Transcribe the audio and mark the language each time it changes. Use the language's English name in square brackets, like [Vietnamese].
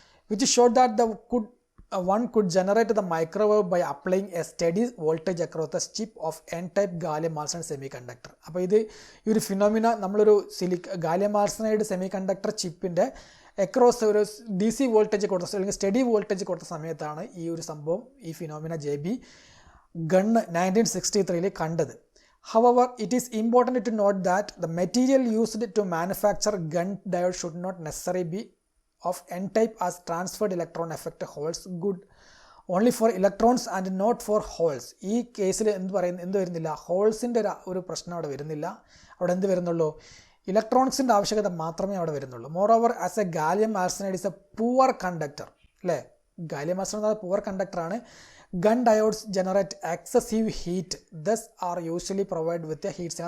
[English] Which showed that one could generate the microwave by applying a steady voltage across the chip of n-type gallium arsenide semiconductor. [Malayalam] അപ്പോൾ ഈ ഒരു phenomena നമ്മളൊരു gallium arsenide semiconductor ചിപ്പിൻ്റെ across ഒരു DC voltage കൊടുത്ത അല്ലെങ്കിൽ study voltage കൊടുത്ത സമയത്താണ് ഈ ഒരു സംഭവം, ഈ ഫിനോമിന JB ഗണ്ണ് 1963 കണ്ടത്. [English] However, it is important to note that the material used to manufacture Gunn diode should not necessarily be of n-type as transferred electron effect holds good only for electrons and not for holes. [Malayalam] ഈ കേസിൽ എന്ത് വരുന്നില്ല, ഹോൾസിൻ്റെ ഒരു പ്രശ്നം അവിടെ വരുന്നില്ല. അവിടെ എന്ത് വരുന്നുള്ളൂ, ഇലക്ട്രോണിക്സിൻ്റെ ആവശ്യകത മാത്രമേ അവിടെ വരുന്നുള്ളൂ. [English] Moreover as a gallium arsenide is a poor conductor. [Malayalam] അല്ലേ, gallium arsenide poor കണ്ടക്ടറാണ്. [English] Gunn diodes generate excessive heat thus are usually provide with a heat sink.